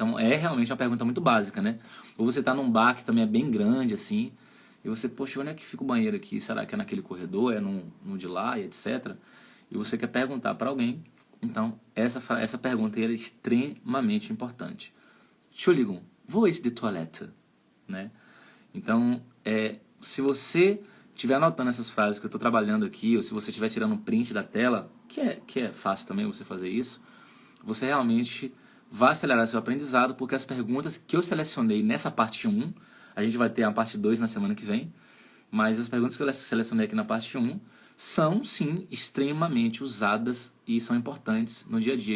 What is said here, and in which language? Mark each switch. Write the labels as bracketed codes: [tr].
[pt] Então é realmente uma pergunta muito básica, né? Ou você está num bar que também é bem grande assim, e você, poxa, onde é que fica o banheiro aqui? Será que é naquele corredor, é no de lá, e etc. E você quer perguntar para alguém. Então, essa pergunta aí é extremamente importante. [de] Entschuldigung, wo ist die Toilette? [pt] Né? Então, se você estiver anotando essas frases que eu estou trabalhando aqui, ou se você estiver tirando um print da tela, que é fácil também você fazer isso, você realmente vai acelerar seu aprendizado, porque as perguntas que eu selecionei nessa parte 1, a gente vai ter a parte 2 na semana que vem, mas as perguntas que eu selecionei aqui na parte 1 são, sim, extremamente usadas e são importantes no dia a dia.